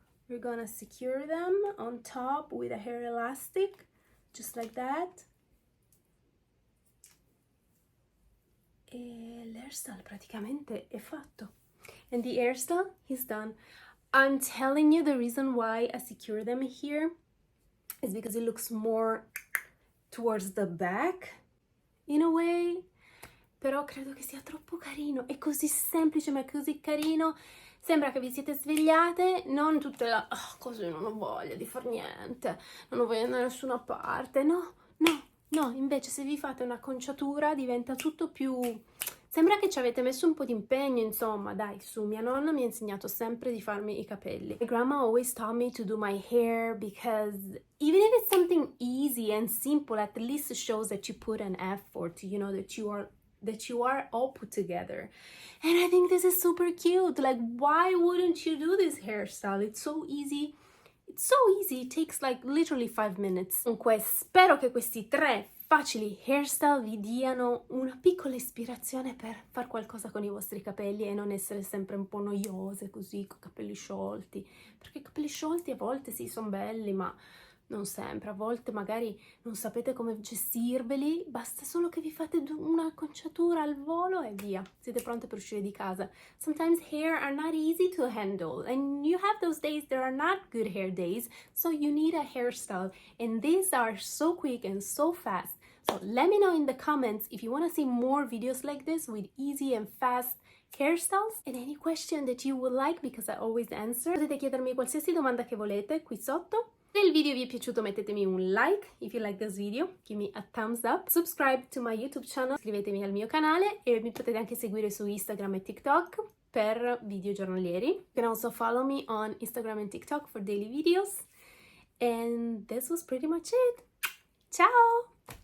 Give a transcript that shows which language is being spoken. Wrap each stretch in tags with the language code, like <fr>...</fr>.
<en>We're gonna secure them on top with a hair elastic, just like that.</en> <it>E l'hairstyle praticamente è fatto.</it> <en>And the hairstyle is done. I'm telling you the reason why I secure them here is because it looks more towards the back in a way.</en> <it>Però credo che sia troppo carino, è così semplice ma è così carino, sembra che vi siete svegliate, non tutte la così non ho voglia di far niente, non ho voglia di andare da nessuna parte, no, invece se vi fate un'acconciatura diventa tutto più, sembra che ci avete messo un po' di impegno, insomma, dai, su, mia nonna mi ha insegnato sempre di farmi i capelli.</it> <en>My grandma always taught me to do my hair because even if it's something easy and simple, at least it shows that you put an effort, you know, that you are all put together. And I think this is super cute. Like, why wouldn't you do this hairstyle? It's so easy. It's so easy. It takes like literally 5 minutes.</en> <it>Comunque, spero che questi 3 facili hairstyle vi diano una piccola ispirazione per fare qualcosa con i vostri capelli e non essere sempre un po' noiose così, con capelli sciolti. Perché i capelli sciolti a volte sì, sono belli, ma non sempre, a volte magari non sapete come gestirveli, basta solo che vi fate una acconciatura al volo e via, siete pronte per uscire di casa.</it> <en>Sometimes hair are not easy to handle and you have those days that are not good hair days, so you need a hairstyle and these are so quick and so fast. So let me know in the comments if you want to see more videos like this with easy and fast hairstyles and any question that you would like because I always answer.</en> <it>Potete chiedermi qualsiasi domanda che volete qui sotto. Se il video vi è piaciuto mettetemi un like,</it> <en>if you like this video, give me a thumbs up, subscribe to my YouTube channel,</en> <it>iscrivetevi al mio canale e mi potete anche seguire su Instagram e TikTok per video giornalieri.</it> <en>You can also follow me on Instagram and TikTok for daily videos. And this was pretty much it. Ciao!</en>